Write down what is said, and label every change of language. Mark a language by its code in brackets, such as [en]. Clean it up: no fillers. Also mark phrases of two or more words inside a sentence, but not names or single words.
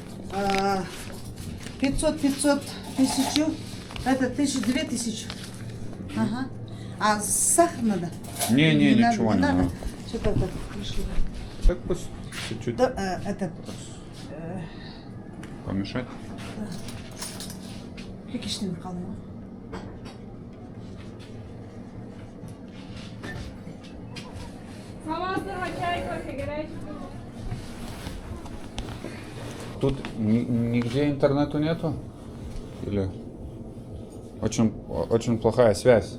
[ru] 500, 1000. Это 2000. Ага. А сахар надо? Не, ничего не надо. Что-то это пришли. Так пусть чуть-чуть Да, это... помешать. [kk] Кекештен қалай ма? [ru] Тут нигде интернету нету? Или очень плохая связь?